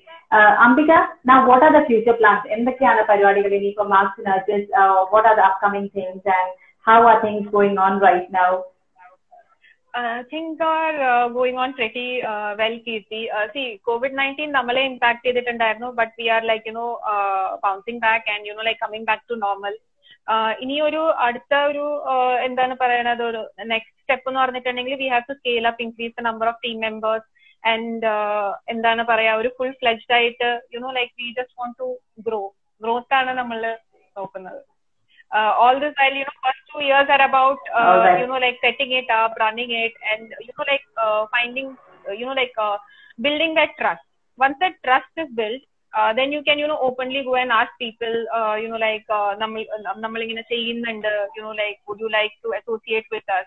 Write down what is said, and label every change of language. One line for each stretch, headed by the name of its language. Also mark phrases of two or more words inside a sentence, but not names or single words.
English: Ambika, now what are the future plans? For Marks and Nurses, what are the upcoming things, and how are things going on right now? Things are going on pretty well, Kirti. See, COVID-19
Malayalam: നമ്മളെ impact ചെയ്തിട്ടുണ്ടായിരുന്നു,
English: but we are like bouncing back and like coming back to normal.
Malayalam: ഇനി ഒരു അടുത്ത ഒരു എന്താണ് പറയുന്നത് ഒരു next step ന് പറഞ്ഞിട്ടുണ്ടെങ്കിൽ
English: we have to scale up, increase the number of team members, and
Malayalam: എന്താണ് പറയാ ഒരു
English: full fledged aayittu like we just want to growth
Malayalam: ആണ് നമ്മൾ നോക്കുന്നത്.
English: All this while first 2 years are about like setting it up, running it, and like finding building that trust. Once that trust is built, then you can openly go and ask people like
Malayalam: നമ്മൾ ഇങ്ങനെ ചെയ്യുന്നുണ്ട്,
English: like would you like to associate with us?